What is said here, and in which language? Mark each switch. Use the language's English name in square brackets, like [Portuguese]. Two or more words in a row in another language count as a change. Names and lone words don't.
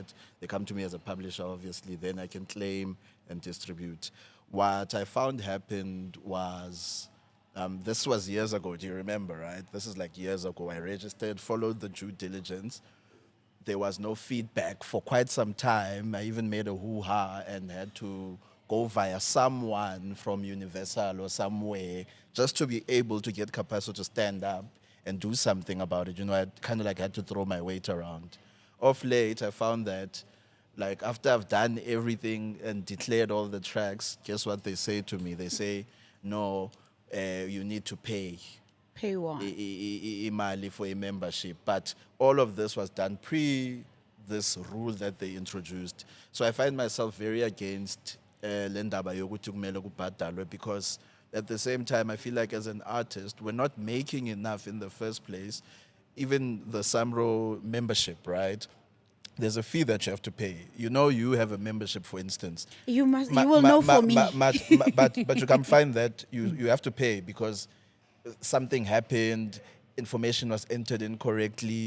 [English] They come to me as a publisher, obviously, then I can claim and distribute. What I found happened was, this was years ago, do you remember, right? This is like years ago. I registered, followed the due diligence. There was no feedback for quite some time. I even made a hoo-ha and had to go via someone from Universal or somewhere just to be able to get CAPPASSO to stand up and do something about it. You know, I kind of like had to throw my weight around. Of late, I found that, like, after I've done everything and declared all the tracks, guess what they say to me? They say, no, you need to pay Pay what? imali for a membership. But all of this was done pre this rule that they introduced. So I find myself very against [Zulu] le ndaba yokuthi kumele kubhadalwe, [English] because at the same time, I feel like as an artist, we're not making enough in the first place. Even the SAMRO membership, right? There's a fee that you have to pay. You know, you have a membership, for instance. You must. You will know for me. But you can find that you have to pay because something happened, information was entered incorrectly.